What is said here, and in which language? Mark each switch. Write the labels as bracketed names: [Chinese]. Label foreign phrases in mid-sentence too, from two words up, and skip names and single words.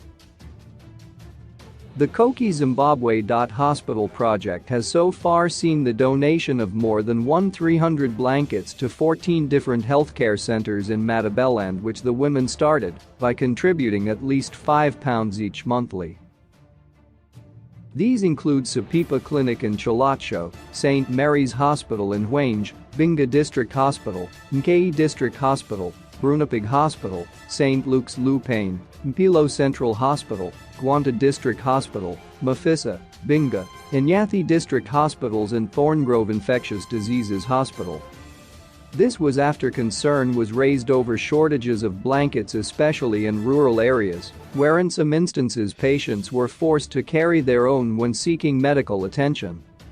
[English] The Qoki Zimbabwe Hospital project has so far seen the donation of more than 1,300 blankets to 14 different healthcare centers in Matebeleland, which the women started by contributing at least £5 each monthly. These include Sipipa Clinic in Chalacho, St. Mary's Hospital in Hwange, Binga District Hospital, Mkei District Hospital, Brunipig Hospital, St. Luke's Lupane, Mpilo Central Hospital, Gwanta District Hospital, Mafisa, Binga, Inyathi District Hospitals and Thorngrove Infectious Diseases Hospital. This was after concern was raised over shortages of blankets, especially in rural areas, where in some instances patients were forced to carry their own when seeking medical attention.